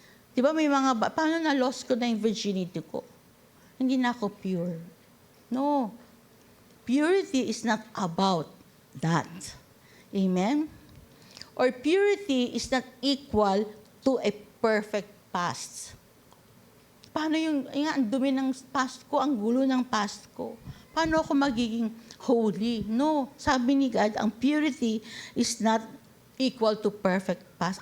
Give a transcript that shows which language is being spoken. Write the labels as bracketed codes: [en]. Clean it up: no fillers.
[tl] Di ba may paano na-lost ko na yung virginity ko? Hindi na ako pure. No. [en] Purity is not about that. Amen? Or purity is not equal to a perfect past. [tl] Paano ang dumi ng past ko, ang gulo ng past ko? Paano ako magiging holy? No. Sabi ni God, ang [en] purity is not equal to perfect past.